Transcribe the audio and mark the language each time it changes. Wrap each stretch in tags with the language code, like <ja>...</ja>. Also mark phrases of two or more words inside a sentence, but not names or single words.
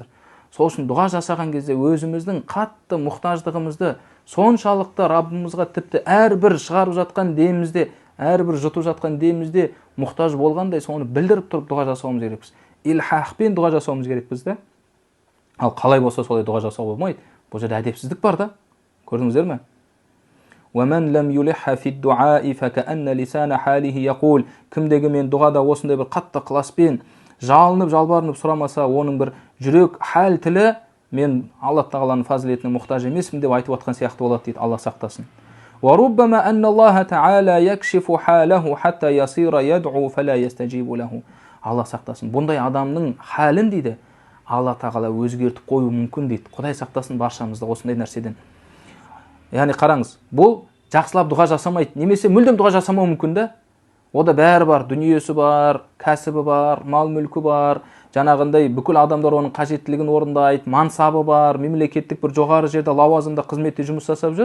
<kk>Сол үшін дұға жасаған кезде өзіміздің қатты мұқтаждығымызды соншалықты Раббымызға тіпті әрбір шығарып жатқан демімізде, әрбір жұтып жатқан демімізде мұқтаж болғандай соны білдіріп тұрып дұға жасауымыз керекпіз. Илхахпен дұға жасауымыз керекпіз да. Ал қалай болса солай дұға жасауға болмайды. Бұл жерде әдепсіздік бар да. Көрдіңіздер ме?</kk> <ar>وَمَنْ لَمْ يُلِحَّ فِي الدُّعَاءِ فَكَأَنَّ لِسَانَ حَالِهِ يَقُولُ</ar> <kk>Кімдегі мен дұғада осындай бір қатты ықыласпен жалынып, жалбарынып сұрамаса, оның бір жүрек хәл тілі мен Алла Тағаланың фазилетіне мұқтаж емеспін деп айтып отқан сияқты болады дейді. Алла сақтасын.</kk> <ar>وَرُبَّمَا أَنَّ اللَّهَ تَعَالَى يَكْشِفُ حَالَهُ حَتَّى يَصِيرَ يَدْعُو فَلَا يَسْتَجِيبُ لَهُ</ar> <kk>Алла сақтасын. Бұндай адамның хәлін дейді Алла Тағала өзгертіп қою мүмкін дейді. Құдай сақтасын баршамызды осындай нәрседен. Яғни қараңыз, бұл жақсылап дұға жасамайды, немесе мүлдем дұға жасамау мүмкін да. Ода бәрі бар, дүниесі бар, кәсібі бар, мал мүлкі бар, жаңағындай бүкіл адамдар оның қажеттілігін орындайды, мансабы бар, мемлекеттік бір жоғары жерде лауазымда қызметте жұмыс жасап жүр.</kk>